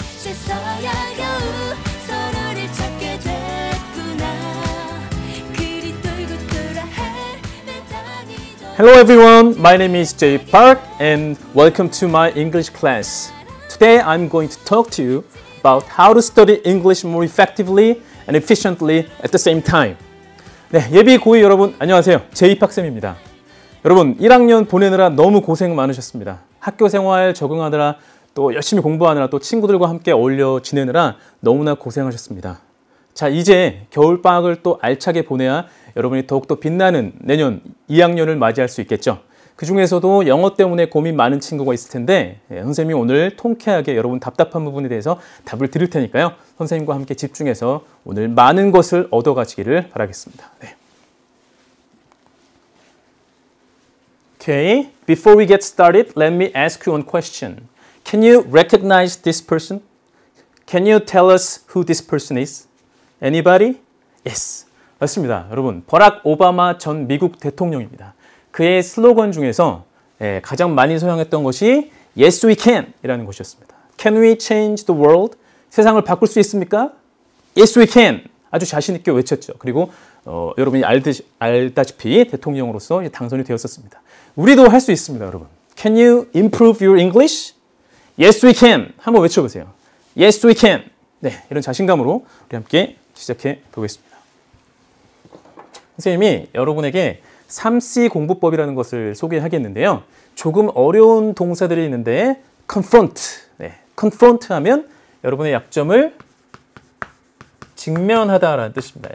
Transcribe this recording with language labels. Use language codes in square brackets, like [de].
[ko] 이제서야 겨우 서로를 찾게 됐구나. 그리 돌고 돌아 헤매다니던 [en] Hello everyone, my name is Jay Park and welcome to my English class. Today I'm going to talk to you about how to study English more effectively and efficiently at the same time. [ko] 네, 예비 고2 여러분 안녕하세요. 제이 박쌤입니다. 여러분 1학년 보내느라 너무 고생 많으셨습니다. 학교 생활 적응하느라 또 열심히 공부하느라 또 친구들과 함께 어울려 지내느라 너무나 고생하셨습니다. 자, 이제 겨울방학을 또 알차게 보내야 여러분이 더욱더 빛나는 내년 2학년을 맞이할 수 있겠죠. 그 중에서도 영어 때문에 고민 많은 친구가 있을 텐데 선생님이 오늘 통쾌하게 여러분 답답한 부분에 대해서 답을 드릴 테니까요. 선생님과 함께 집중해서 오늘 많은 것을 얻어가시기를 바라겠습니다. 네. [en] Okay, before we get started, let me ask you one question. Can you recognize this person? Can you tell us who this person is? Anybody? Yes. [ko] 맞습니다. 여러분, 버락 오바마 전 미국 대통령입니다. 그의 슬로건 중에서 가장 많이 사용했던 것이 [en] Yes, we can [ko] 이라는 것이었습니다. [en] Can we change the world? [ko] 세상을 바꿀 수 있습니까? [en] Yes, we can. [ko] 아주 자신 있게 외쳤죠. 그리고 여러분이 알다시피 대통령으로서 당선이 되었었습니다. 우리도 할 수 있습니다, 여러분. [en] Can you improve your English? Yes, we can. [ko] 한번 외쳐보세요. [en] Yes, we can. [ko] 네, 이런 자신감으로 우리 함께 시작해 보겠습니다. 선생님이 여러분에게 3C 공부법이라는 것을 소개하겠는데요. 조금 어려운 동사들이 있는데 confront. 네, confront 하면 여러분의 약점을 직면하다라는 뜻입니다.